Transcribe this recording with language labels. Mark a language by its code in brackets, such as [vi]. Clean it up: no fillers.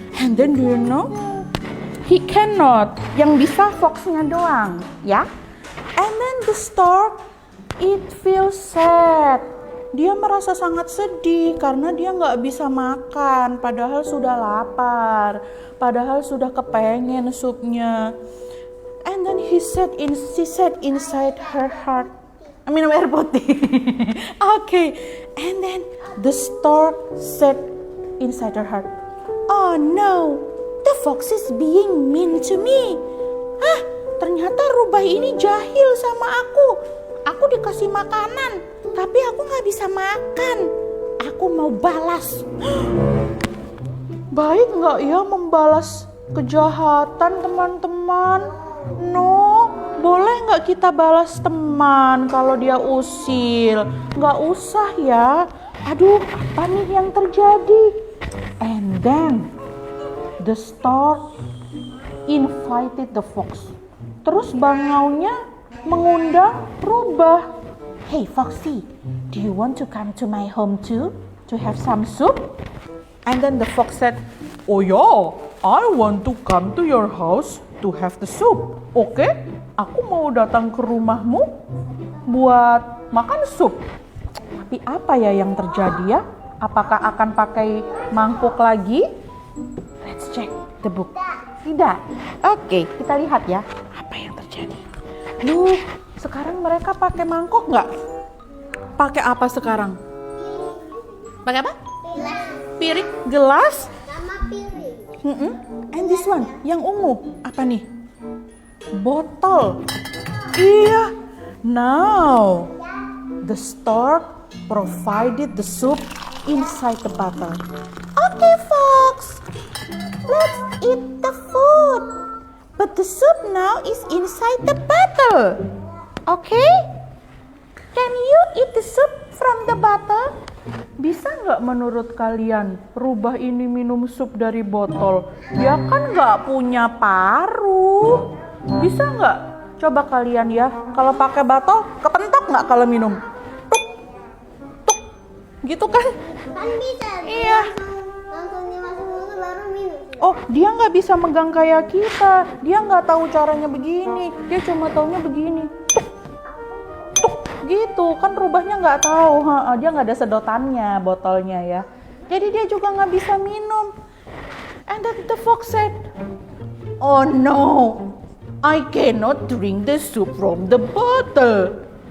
[en] And then do you know? He cannot. [id] Yang bisa foxnya doang, ya. [en] And then the stork, it feels sad. [id] Dia merasa sangat sedih karena dia nggak bisa makan. Padahal sudah lapar. Padahal sudah kepengen supnya. [en] And then she said inside her heart, [id] minum air putih. [en] Okay. And then the stork said inside her heart, "Oh no, the fox is being mean to me." [id] Ternyata rubah ini jahil sama aku. Aku dikasih makanan, tapi aku nggak bisa makan. Aku mau balas. Baik nggak ya membalas kejahatan teman-teman? No, boleh nggak kita balas teman kalau dia usil? Nggak usah ya. Aduh, apa nih yang terjadi? [en] And then the stork invited the fox. [id] Terus bangaunya mengundang rubah. [en] Hey Foxy, do you want to come to my home too? To have some soup? And then the fox said, Oh ya, I want to come to your house to have the soup. [id] Oke, aku mau datang ke rumahmu buat makan sup. tapi apa ya yang terjadi ya? Apakah akan pakai mangkuk lagi? [en] Let's check the book. [id] Tidak. Oke, kita lihat ya. Apa yang terjadi? Loh, sekarang mereka pakai mangkok nggak? Pakai apa sekarang? Pakai apa? Piring, gelas. Sama piring. [en] And this one, [id] yang ungu, apa nih? Botol. Iya. [en] Now, the stork provided the soup inside the bottle. Okay, Fox. Let's eat the food. But the soup now is inside the bottle. Okay? Can you eat the soup from the bottle? [id] Bisa nggak menurut kalian rubah ini minum sup dari botol? Dia kan nggak punya paru. Bisa nggak? Coba kalian ya, kalau pakai botol kepentok nggak kalau minum? Tuk, tuk, gitu kan? Kan bisa. Iya. Langsung dimasuk dulu baru minum. Oh, dia nggak bisa megang kayak kita. Dia nggak tahu caranya begini. Dia cuma taunya begini. Tuk, gitu. Kan rubahnya nggak tahu. Dia nggak ada sedotannya botolnya ya. Jadi dia juga nggak bisa minum. [en] And then the fox said, "Oh no, I cannot drink the soup from the bottle.